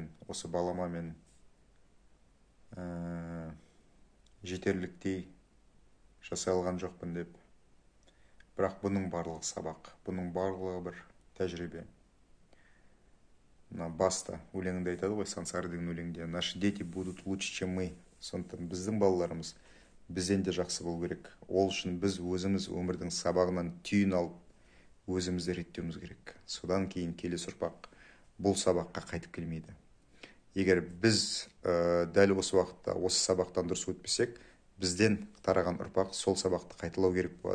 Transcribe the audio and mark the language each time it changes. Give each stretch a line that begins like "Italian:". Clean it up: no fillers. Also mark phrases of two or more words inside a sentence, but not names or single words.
Kazakh: Осы балама мен жетерліктей жасай алған жоқпын деп. Бірақ бұның барлығы сабақ, бұның барлығы бір тәжірибе. Баста өлеңінде айтады ғой, Сансара деген өлеңде,
Russian: наши дети будут лучше, чем мы.
Kazakh: Сондықтан біздің балаларымыз бізден де жақсы болу керек. Ол үшін біз өзіміз өмірдің сабағынан түйін алып, өзімізді реттеуіміз керек. Содан кейін келесі ұрпақ бұл сабаққа қайтып келмейді. Егер біз дәл осы уақытта осы сабақтан дұрыс өтпесек, бізден тараған ұрпақ сол сабақты қайталау керек болады.